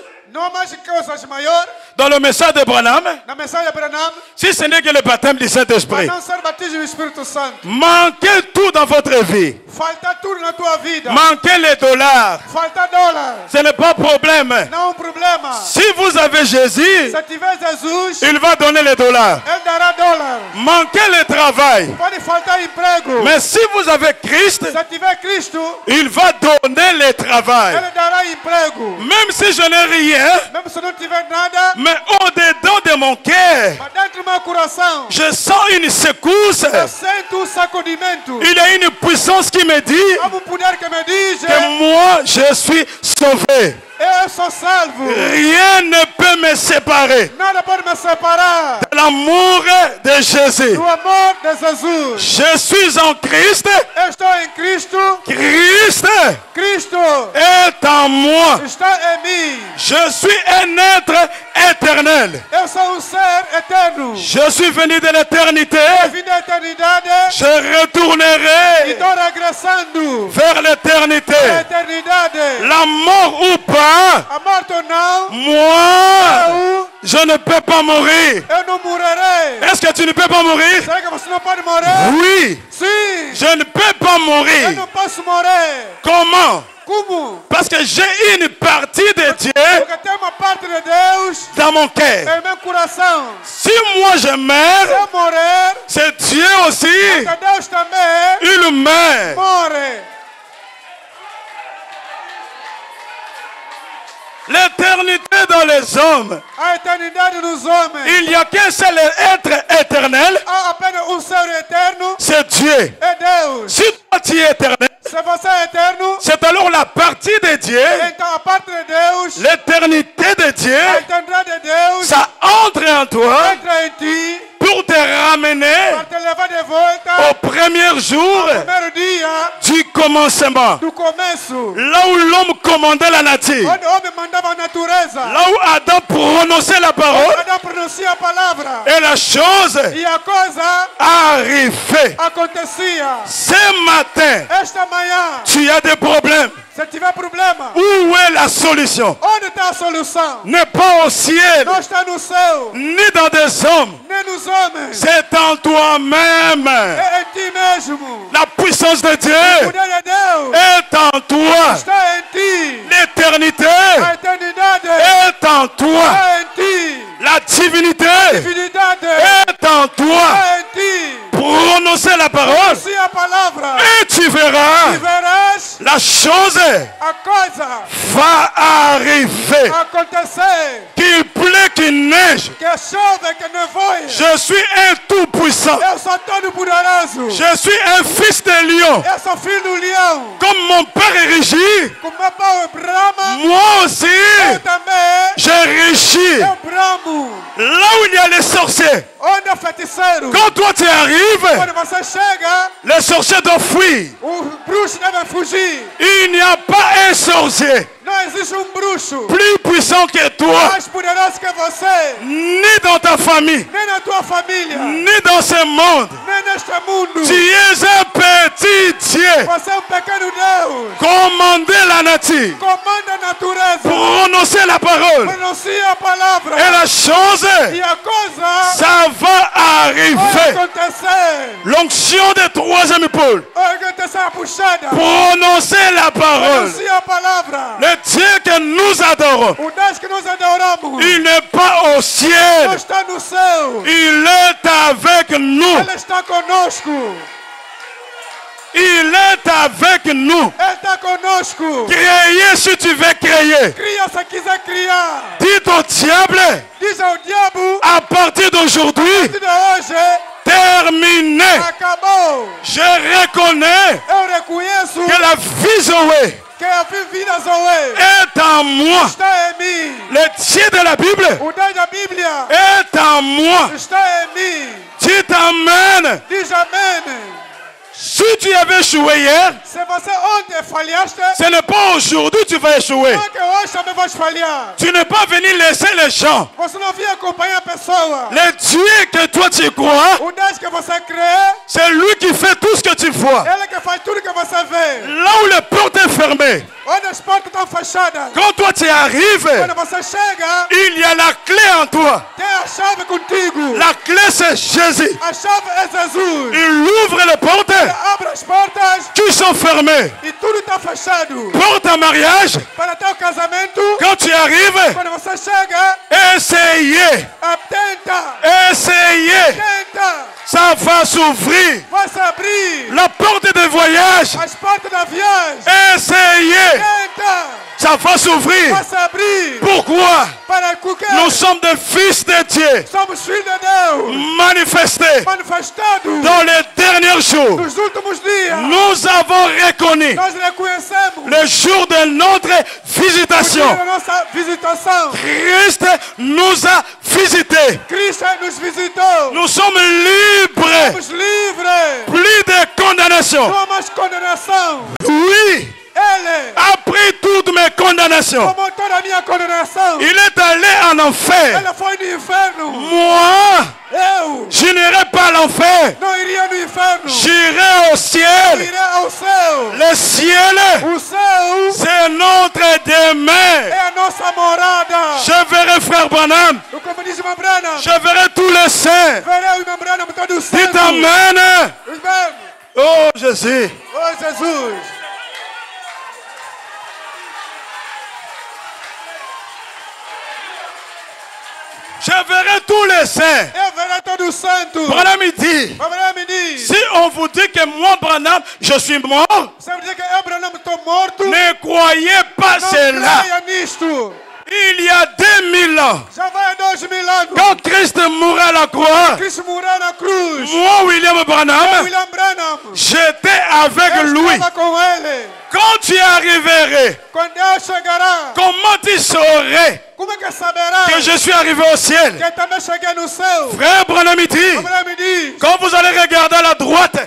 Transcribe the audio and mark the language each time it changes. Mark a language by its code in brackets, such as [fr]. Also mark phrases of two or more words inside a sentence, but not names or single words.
[pt] Não há mais coisas maiores [fr] dans le message de Branham, [pt] na mensagem de Branham [fr] si ce n'est que le baptême du [pt] para [fr] Saint-Esprit. [pt] não ser batismo do Espírito Santo. [fr] Manquez tout dans votre vie. [pt] Falta tudo na tua vida. [fr] Manquez les dollars. [pt] Falta dólar. [fr] Ce n'est pas problème. [pt] Não é problema. [fr] Si vous avez Jésus, [pt] Se tiver Jesus, [fr] il va donner les dollars. [pt] Ele dará dólar. [fr] Manquez le travail. [pt] Pode faltar emprego. [fr] Mais si vous avez Christ, [pt] Se tiver Cristo, [fr] il va donner le travail. [pt] Ele dará emprego. [fr] Même si je n'ai rien, [pt] Mesmo se não tiver nada, [fr] mais au-dedans de mon cœur, [pt] mas dentro do meu coração, [fr] je sens une secousse. [pt] eu sinto sacudimento. [fr] Il y a une puissance qui me dit [pt] Há poder que me diz, [fr] que moi, je suis sauvé. [pt] eu sou salvo. [fr] Rien ne peut me séparer [pt] Nada pode me separar [fr] de l'amour de Jésus. [pt] do amor de Jesus. [fr] Je suis en Christ. [pt] Eu estou em Cristo. [fr] Christ [pt] Cristo [fr] est en moi. [pt] está em mim. [fr] Je suis un être éternel. [pt] Eu sou ser eterno. [fr] Je suis venu de l'éternité. [pt] Vim da eternidade [fr] Je [pt] e [fr] retournerai [pt] estou regressando [fr] vers l'éternité. [pt] à eternidade. [fr] La mort ou pas, [pt] A morte ou não, [fr] moi, je ne peux pas mourir. [pt] eu não morrerei. [fr] Est-ce que tu ne peux pas mourir? [pt] Será que você não pode morrer? [fr] Oui, [pt] Sim, [fr] je ne peux pas [pt] eu [fr] mourir. [pt] não posso morrer. [fr] Comment? [pt] Como? [fr] Parce que j'ai une partie de Dieu [pt] Porque tem uma parte de Deus [fr] dans mon cœur. [pt] em meu coração. [fr] Si moi je [pt] Se [fr] meurs, [pt] eu morrer, [fr] c'est Dieu aussi, [pt] porque Deus também [fr] il meurt. [pt] morre. [fr] L'éternité dans les hommes. [pt] A eternidade nos homens. [fr] Il n'y a qu'un seul être éternel, [pt] Há apenas ser eterno, [fr] c'est Dieu. [pt] é Deus. [fr] Si toi tu es éternel, [pt] Se você é eterno, [fr] c'est alors la partie de Dieu, [pt] então a parte de Deus, [fr] l'éternité de [pt] a [fr] Dieu, [pt] eternidade de Deus, [fr] ça entre en toi [pt] entra em ti [fr] pour te ramener [pt] para te levar de volta [fr] au premier jour [pt] ao primeiro dia [fr] du commencement. [pt] do começo, [fr] Là où l'homme commandait la nature. [pt] onde o homem mandava a natureza. [fr] Là où Adam prononçait la parole [pt] Adão pronuncia a palavra [fr] et la chose [pt] e a coisa [fr] arrivait. [pt] acontecia. [fr] Ce matin, [pt] Esta manhã, [fr] tu as des problèmes. [pt] se tiver problema, [fr] Où est la solution? [pt] onde está a solução? [fr] N'est pas au ciel, [pt] Não está no céu, [fr] ni dans des hommes. [pt] nem nos homens. [fr] C'est en toi-même. [pt] É em ti mesmo. [fr] La puissance de [pt] O [fr] Dieu [pt] poder de Deus [fr] est en toi. [pt] está em ti. [fr] L'éternité [pt] A eternidade [fr] est en toi. [pt] está em ti. [fr] La divinité [pt] A divinidade [fr] est en toi. [pt] está em ti. [fr] Prononcer la parole [pt] Pronuncia a palavra [fr] et tu verras [pt] e verás [fr] la chose [pt] a coisa [fr] va arriver. [pt] acontecer [fr] qu'il plaît, qu'il neige, [pt] que chove, que nevoie. [fr] je suis un tout-puissant. [pt] Eu sou todo poderoso. [fr] Je suis un fils de lion. [pt] Eu sou filho do leão. [fr] Comme mon père est régi, [pt] Como meu pai é Brahma, [fr] moi aussi, [pt] eu também [fr] je régis. [pt] eu bramo. [fr] Là où il y a les sorciers, [pt] Onde é feiticeiro? [fr] quand toi tu arrives, [pt] Quando você chega, [fr] les sorciers doivent fuir. [pt] os bruxos devem fugir. [fr] Il n'y a pas un sorcier [pt] Não existe bruxo [fr] plus puissant que toi, [pt] mais poderoso que você, [fr] ni dans ta famille, [pt] nem na tua família, [fr] ni dans ce monde. [pt] nem neste mundo. [fr] Tu es un petit Dieu. [pt] Você é pequeno Deus. [fr] Commandez la nature. [pt] Comanda a natureza. [fr] Prononcez la parole. [pt] Pronuncia a palavra. [fr] Et la chose, [pt] E a coisa [fr] ça va [pt] vai [fr] arriver. [pt] acontecer. [fr] L'onction de troisième épaule. [pt] Vai acontecer a puxada. [fr] Prononcez la parole. [pt] Pronuncia a palavra. [fr] Le Dieu que nous adorons, [pt] O Deus que nós adoramos [fr] il n'est pas au [pt] não [fr] ciel. [pt] está no céu. [fr] Il est avec nous. [pt] Ele está conosco. [fr] Il est avec nous. [pt] Ele está conosco. [fr] Créez si tu veux créer. [pt] Cria se quiser criar. [fr] Dites au diable, [pt] Diz ao diabo, [fr] à partir d'aujourd'hui, [pt] de hoje, [fr] terminé. [pt] acabou. [fr] Je reconnais [pt] Eu reconheço [fr] que la vie Zoé [pt] que a vida Zoe [fr] est en moi. [pt] está em mim. [fr] Le Dieu de la Bible [pt] O Deus da Bíblia [fr] est en moi. [pt] está em mim. [fr] Tu t'amènes. [pt] Diz amém. [fr] Si tu avais échoué hier, [pt] Se você ontem falhaste, [fr] ce n'est pas aujourd'hui que tu vas échouer. [pt] não é que hoje também vais falhar. [fr] Tu n'es pas venu laisser les gens. [pt] Você não vem acompanhar a pessoa. [fr] Le Dieu que toi tu crois, [pt] O Deus que você crê, [fr] c'est lui qui fait tout ce que tu vois. [pt] Ele que faz tudo que você vê. [fr] Là où les portes sont fermées, [pt] Onde as portas estão fechadas. [fr] quand toi tu arrives, [pt] Quando você chega, [fr] il y a la clé en toi. [pt] tem a chave contigo. [fr] La clé c'est Jésus. [pt] A chave é Jesus. [fr] Il ouvre les portes [pt] Abre as portas [fr] qui sont fermées. [pt] e tudo está fechado. [fr] Porte à mariage, [pt] Para teu casamento, [fr] quand tu arrives, [pt] quando você chega, [fr] essayez, essayez, [pt] tenta, [fr] ça va s'ouvrir. [pt] vai se abrir. [fr] La porte de voyage, [pt] As portas da viagem, [fr] essayez, [pt] tenta, [fr] ça va s'ouvrir. [pt] vai se abrir. [fr] Pourquoi? [pt] Para que [fr] Nous sommes des fils de Dieu, [pt] somos filhos de Deus, [fr] manifestés [pt] manifestados [fr] dans les derniers jours. [pt] nos últimos dias. [fr] Nous avons reconnu [pt] Nós reconhecemos [fr] le jour de notre visitation. [pt] a nossa visitação. [fr] Christ nous a visités. [pt] Cristo nos visitou. [fr] Nous sommes libres. [pt] Somos livres. [fr] Plus de condamnation. [pt] Não há mais condenação. [fr] Oui, [pt] Ele [fr] a pris toutes mes condamnations. [pt] tomou toda a minha condenação. [fr] Il est allé en enfer. [pt] Ele foi no inferno. [fr] Moi, [pt] Eu [fr] je n'irai pas à l'enfer. [pt] não iria no inferno. [fr] J'irai au ciel. [pt] Irei ao céu. [fr] Le ciel, [pt] O céu [fr] c'est notre demeure. [pt] é a nossa morada. [fr] Je verrai frère Branham. [pt] Como diz o Branham, [fr] Je verrai tous les saints. [pt] verei o Branham todo [fr] Dites [pt] santo. [fr] amen. [pt] Amen. [fr] Oh Jésus. [pt] Oh Jesus. [fr] Je verrai tous les saints. [pt] Eu verei todo santo. [fr] Branham il dit, [pt] Branham me diz. [fr] si on vous dit que moi Branham, je suis mort, [pt] Sabe dizer que eu, Branham, estou morto? [fr] ne croyez pas [pt] Não [fr] cela. [pt] creia nisto. [fr] Il y a 2000 ans, [pt] Já vai 2000 anos. [fr] quand Christ mourut à la croix, [pt] Cristo morreu na cruz. [fr] moi William Branham, [pt] William Branham. [fr] j'étais avec [pt] Eu [fr] lui. [pt] estava com ele. [fr] Quand tu arriverais, [pt] Quando eu chegará, [fr] comment tu saurais [pt] como é que saberá [fr] que je suis arrivé au ciel? [pt] que também cheguei no céu? [fr] Frère Branham dit, [pt] Branham me diz. [fr] quand vous allez regarder à la droite,